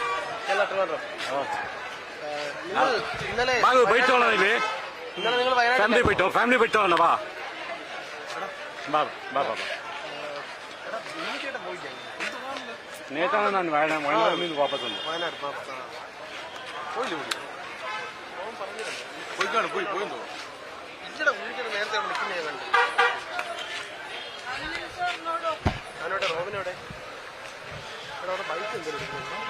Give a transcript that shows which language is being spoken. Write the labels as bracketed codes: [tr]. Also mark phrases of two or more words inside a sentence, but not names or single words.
[ml] കേരള ട്രിവാൻഡ്രം ഇന്നലെ ബാബു പോയിട്ടോളാം ಇಲ್ಲಿ ഇന്നലെ നിങ്ങൾ വയനാട് [kn] ಫ್ಯಾಮಿಲಿ ಬಿಟ್ಟು ಬಾ ಬಾ ಬಾ ಬಾ [ml] നേത്താണ് ഞാൻ വയനാട് നിന്ന് വാപ്പസ് വന്നു വയനാട് പോയില്ലേ പോയിക്കാണ് പോയെന്തോ ഇല്ലടാ ഉള്ളിട്ട് നേരത്തെ അവിടെ നിൽക്കുന്നേ കണ്ടു ഞാനോടെ റോബിനോടെ ഇവിടെ അവിടെ ബൈക്ക് എന്തെങ്കിലും